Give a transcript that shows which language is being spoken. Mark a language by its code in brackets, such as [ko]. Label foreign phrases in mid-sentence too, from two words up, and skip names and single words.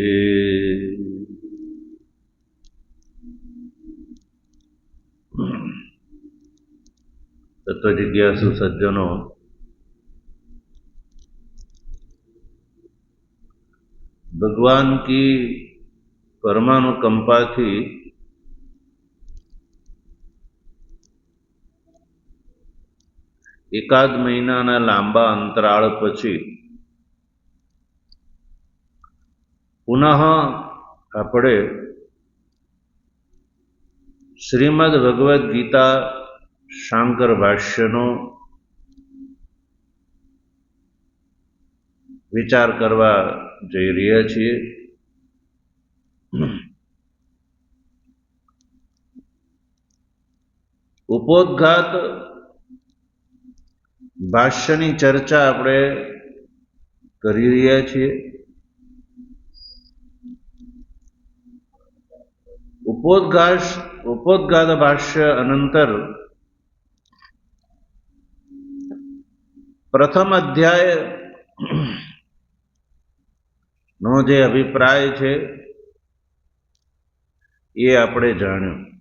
[hi] तत्वजिज्ञासु सज्जनों, भगवान की परमानुकंपा थी [gu] એકાદ મહિનાના લાંબા અંતરાળ પછી પુનઃ આપણે શ્રીમદ ભગવદ્ ગીતા શાંકર ભાષ્યનો વિચાર કરવા જઈ રહ્યા છીએ। ઉपोद्घात ભાષ્યની ચર્ચા આપણે કરી રહ્યા છીએ। ઉપોદ્ઘાત ભાષ્ય અનંતર પ્રથમ અધ્યાય નો જે અભિપ્રાય છે એ આપણે જાણ્યો।